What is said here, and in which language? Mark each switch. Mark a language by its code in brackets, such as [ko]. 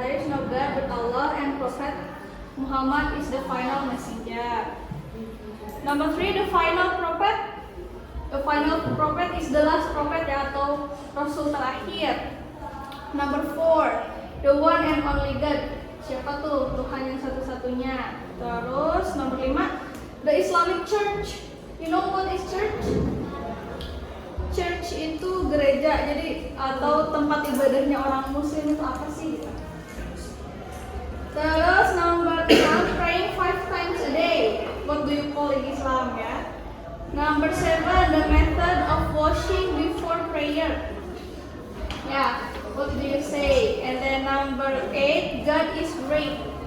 [en] There is no God but Allah and Prophet Muhammad is the final messenger. Number 3, the final prophet. The final prophet is the last prophet ya, [id] atau rasul terakhir. [en] Number 4, the one and only God. [id] Siapa tuh? Tuhan yang satu-satunya. Terus nomor 5, [en] the Islamic Church. You know what is church? [id] Church itu gereja, jadi atau tempat ibadahnya orang Muslim itu apa sih? Terus [en] number 6, praying 5 times a day. What do you call in Islam ya? Number 7, the method of washing before prayer. Yeah, what do you say? And then number 8, God is great.